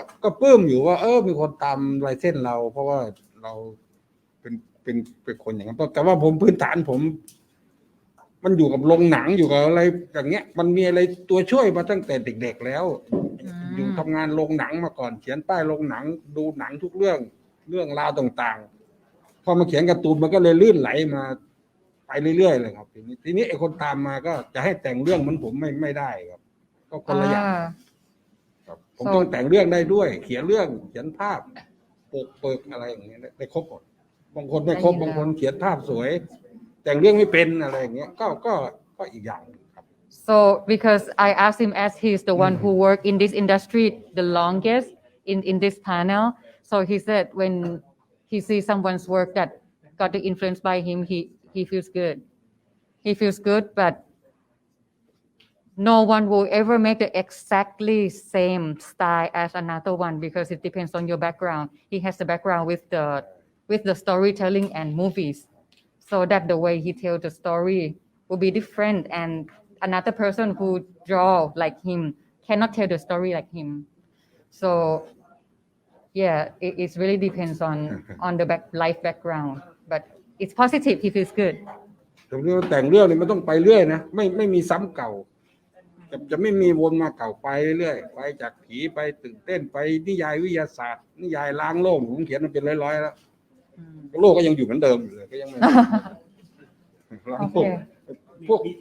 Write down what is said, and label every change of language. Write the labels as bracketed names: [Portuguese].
[Thai] ก็ปลื้มอยู่ว่ามีคนตามลายเส้นเราเพราะว่าเราเป็นคนอย่างนั้นแต่ว่าผมพื้นฐานผมมันอยู่กับโรงหนังอยู่กับอะไรอย่างเงี้ยมันมีอะไรตัวช่วยมาตั้งแต่เด็กๆแล้วอยู่ทำงานโรงหนังมาก่อนเขียนป้ายโรงหนังดูหนังทุกเรื่องราวต่างๆพอมาเขียนการ์ตูนมันก็เลยลื่นไหลมาไปเรื่อยๆเลยครับทีนี้ไอ้คนตามมาก็จะให้แต่งเรื่องเหมือนผมไม่ได้ครับก็คนละอย่าง ครับผมต้องแต่งเรื่องได้ด้วยเขียนเรื่องเขียนภาพเปิกอะไรอย่างเงี้ยได้ครบหมดบางคนไม่ครบบางคนเขียนภาพสวยแต่งเรื่องไม่เป็นอะไรอย่างเงี้ยก็อีกอย่างครับ [English] so because I asked him as he's the one who worked in this industry the longest in this panel so he said when he sees someone's work that got the influence by him he feels good but no one will ever make the exactly same style as another one because it depends on your background he has the background with the storytelling and movies so that the way he tells the story will be different and another person who draw like him cannot tell the story like him so yeah it really depends on the life background but it's positive he feels good [Thai] แต่งเรื่องนี่มันต้องไปเรื่อยนะไม่มีซ้ำเก่าจะไม่มีวนมาเก่าไปเรื่อยไปจากผีไปตื่นเต้นไปนิยายวิทยาศาสตร์นิยายล้างโลกผมเขียนมันเป็นร้อยๆแล้วโลกก็ยังอยู่เหมือนเดิมอยู่เลยก็ยังไม่ล้างโลกพวก